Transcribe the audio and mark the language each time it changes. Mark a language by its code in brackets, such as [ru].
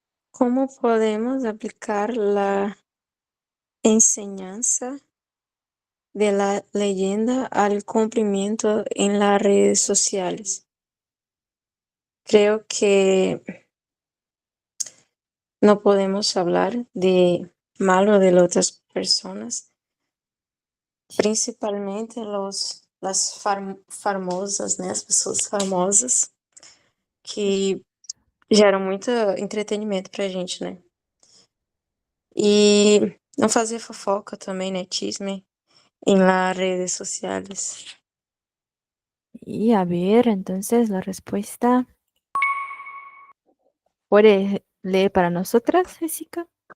[es] ¿Cómo podemos aplicar la enseñanza de la leyenda al cumplimiento en las redes sociales? Creo que no podemos hablar de malo de las otras personas, principalmente las famosas, né? [pt] As pessoas famosas que geram muito entretenimento pra gente, né? E não fazer fofoca também, né? [es] Chisme em las redes sociales. Y a ver, entonces la respuesta. ¿Puede leer para nosotras, Jessica?